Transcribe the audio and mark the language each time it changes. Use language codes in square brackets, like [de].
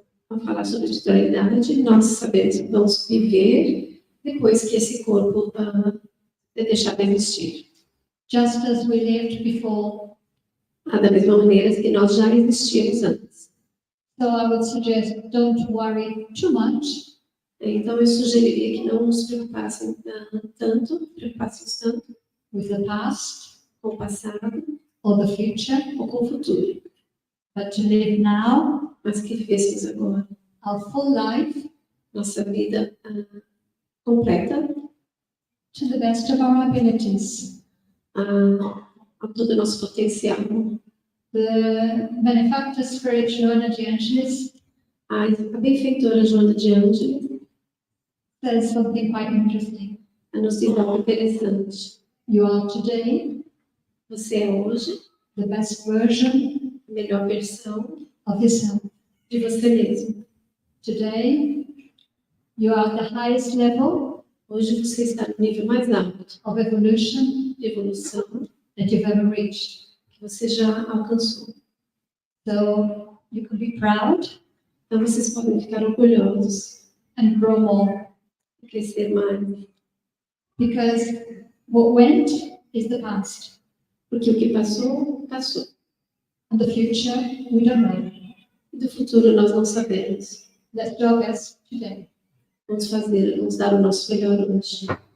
[pt] Ao falar sobre espiritualidade, nós sabemos que vamos viver depois que esse corpo deixar de existir. [en] Just as we lived before. [pt] Da mesma maneira que nós já existíamos antes. [en] So I would suggest don't worry too much. [pt] Então eu sugeriria que não nos preocupassem tanto [en] With the past, [pt] com o passado [en] or the future, [pt] ou com o futuro, [en] but to live now, [pt] mas que vivêssemos agora [en] our full life, [pt] nossa vida completa [en] to the best of our abilities. [pt] A todo o nosso potencial. [en] The benefactor spiritual energy Angelis [pt] A benfeitora Joana de Ângeles [en] says something quite interesting. [pt] nos diz algo interessante. [en] You are today [pt] Você é hoje [en] the best version [pt] a melhor versão [en] of yourself. [pt] de você mesmo. [en] Today you are at the highest level [pt] Hoje você está no nível mais alto [en] of evolution [pt] de evolução [en] that you've ever reached. [pt] que você já alcançou. [en] So you can be proud [pt] Então vocês podem ficar orgulhosos [en] and grow more, [pt] e crescer mais. [en] because what went is the past, [pt] Porque o que passou, passou. [en] and the future we don't know. [pt] E do futuro nós não sabemos. [en] Let's do our best today. [pt] Vamos dar o nosso melhor hoje.